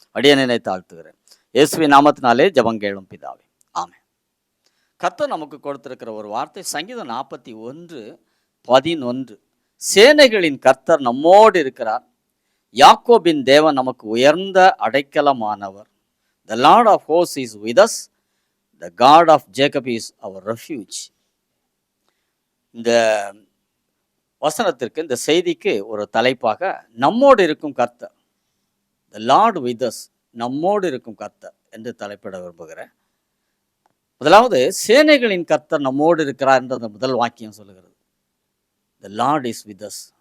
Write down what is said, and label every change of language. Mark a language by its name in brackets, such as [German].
[Tamil] அடியேனை தாழ்த்துகிறேன். இயேசுவின் நாமத்தினாலே ஜெபம் கேளும் பிதாவே, ஆமென். கர்த்தர் நமக்கு கொடுத்திருக்கிற ஒரு வார்த்தை சங்கீதம் 41 11. சேனைகளின் கர்த்தர் நம்மோடு இருக்கிறார். யாக்கோபின் தேவன் நமக்கு உயர்ந்த அடைக்கலமானவர். [English] The Lord of hosts is with us. The God of Jacob is our refuge. [Tamil] இந்த வசனத்திற்கு, இந்த செய்திக்கு ஒரு தலைப்பாக நம்மோடு இருக்கும் கர்த்தர். [English] the Lord with us, [Tamil] நம்மோடு இருக்கும் கர்த்தர் என்று தலைப்பிட விரும்புகிறேன். முதலாவது, சேனைகளின் கர்த்தர் நம்மோடு இருக்கிறார் என்ற அந்த முதல் வாக்கியம் சொல்லுகிறது. [English] The Lord is with us.